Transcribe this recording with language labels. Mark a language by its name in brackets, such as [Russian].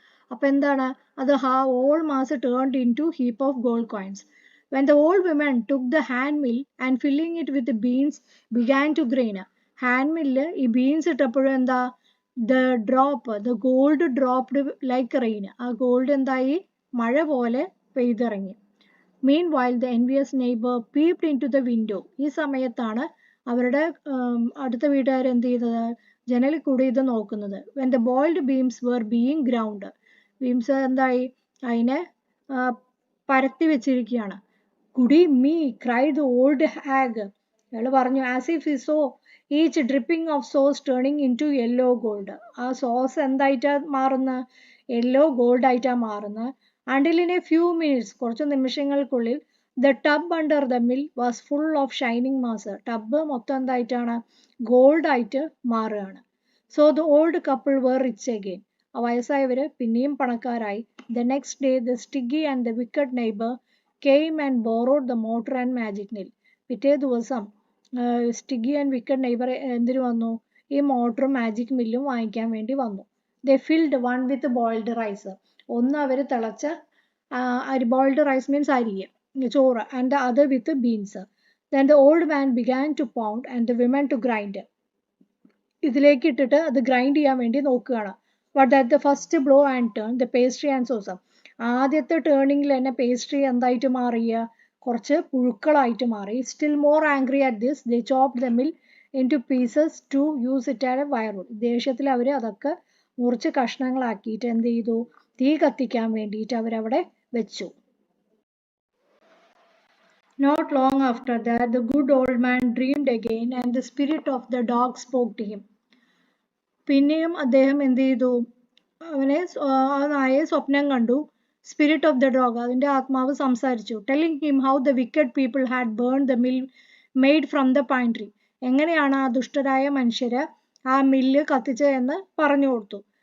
[Malayalam] അപ്പം എന്താണ് അത്, [English] Whole mass turned into heap of gold coins. When the old women took the hand mill and filling it with beans began to grain. [Malayalam] Hand mill ഈ beans ഇട്ടപ്പോഴും എന്താ, [English] the gold dropped like rain. [Malayalam] ആ gold എന്തായി, മഴ പോലെ പെയ്തിറങ്ങി. [English] Meanwhile the envious neighbor peeped into the window. [Malayalam] ഈ സമയത്താണ് അവരുടെ അടുത്ത വീട്ടുകാർ എന്ത് ചെയ്തത്, ജനലിൽ കൂടി ഇത് നോക്കുന്നത്. [English] When the boiled beams were being ground, [Malayalam] beams എന്തായി, അതിനെ പരത്തി വെച്ചിരിക്കുകയാണ്. [English] Goody me, cried the old hag. [Malayalam] അയാൾ പറഞ്ഞു, [English] as if he saw each dripping of sauce turning into yellow gold. [Malayalam] ആ സോസ് എന്തായിട്ടാ മാറുന്ന, യെല്ലോ ഗോൾഡ് ആയിട്ടാണ് മാറുന്നത്. [English] Until in a few minutes, [Malayalam] കുറച്ച് നിമിഷങ്ങൾക്കുള്ളിൽ, [English] the tub under the mill was full of shining mass. [Malayalam] Tub മൊത്തം എന്തായിട്ടാണ്, gold ആയിട്ട് മാറുകയാണ്. [English] So the old couple were rich again. [Malayalam] ആ വയസ്സായവർ പിന്നെയും പണക്കാരായി. [English] The next day the Stiggy and the wicked neighbor came and borrowed the mortar and magic nail. [Malayalam] പിറ്റേ ദിവസം [English] stingy and wicked neighbour [Malayalam] എന്തിനു വന്നു, ഈ മോട്ടറും മാജിക് മില്ലും വാങ്ങിക്കാൻ വേണ്ടി വന്നു. [English] They filled one with boiled rice. [Malayalam] ഒന്ന് അവർ തിളച്ച ബോയിൽഡ് റൈസ് മീൻസ് അരി, ചോറ്, [English] And the other with beans. Then the old man began to pound and the women to grind. [Malayalam] ഇതിലേക്ക് ഇട്ടിട്ട് അത് ഗ്രൈൻഡ് ചെയ്യാൻ വേണ്ടി നോക്കുകയാണ്. [English] But that the first blow and turn the pastry and sauce. [Malayalam] ആദ്യത്തെ ടേണിങ്ങിൽ തന്നെ പേസ്ട്രി എന്തായിട്ട് മാറിയ, കുറച്ച് പുഴുക്കളായിട്ട് മാറി. [English] Still more angry at this they chopped the mill into pieces to use it as a firewood. [Malayalam] ദേഷ്യത്തിൽ അവർ അതൊക്കെ മുറിച്ച് കഷ്ണങ്ങളാക്കിയിട്ട് എന്ത് ചെയ്തു, തീ കത്തിക്കാൻ വേണ്ടിയിട്ട് അവരവിടെ വെച്ചു. [English] Not long after that the good old man dreamed again and the spirit of the dog spoke to him. [Malayalam] പിന്നെയും അദ്ദേഹം എന്ത് ചെയ്തു, അവനെ നായയെ സ്വപ്നം കണ്ടു. [English] spirit of the dog, [Malayalam] അതിൻ്റെ ആത്മാവ് സംസാരിച്ചു. [English] Telling him how the wicked people had burn the mill made from the pine tree. [Malayalam] എങ്ങനെയാണ് ആ ദുഷ്ടരായ മനുഷ്യര് ആ മില്ല് കത്തിച്ചതെന്ന് പറഞ്ഞു കൊടുത്തു.